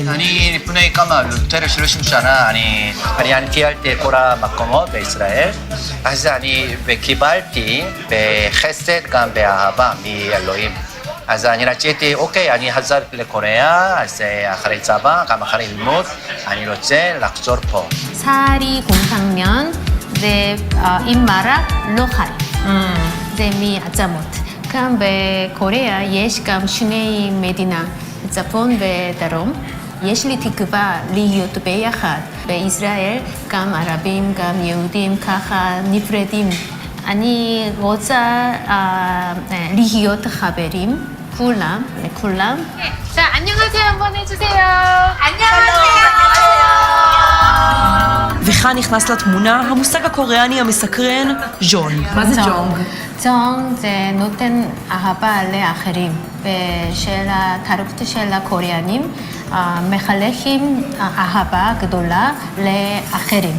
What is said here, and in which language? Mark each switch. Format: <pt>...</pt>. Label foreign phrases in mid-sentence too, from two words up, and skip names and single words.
<he>אני לפני יותר 30 שנה אני טיילתי כל המקומות בישראל, אז אני קיבלתי בחסד גם באהבה מאלוהים. אז אני רציתי, אוקיי, אני חזרתי לקוריאה, אז אחרי צבא, גם אחרי ללמוד, אני רוצה לחזור פה.</he> <ko>사리 곰탕면</ko> <he>עם מרק לא חי. זה מעצמות. כאן בקוריאה יש גם שני מדינה, צפון ודרום. יש לי תקווה להיות ביחד. בישראל גם ערבים, גם יהודים ככה נפרדים. אני רוצה להיות חברים, כולם, לכולם.</he> <ko>자, 안녕하세요 한번 해주세요.</ko> <he>וכאן נכנס לתמונה המושג הקוריאני המסקרן, ז'ון. מה זה ז'ונג? ז'ונג זה נותן אהבה לאחרים, ושל התרבות של הקוריאנים מחלקים אהבה גדולה לאחרים.</he>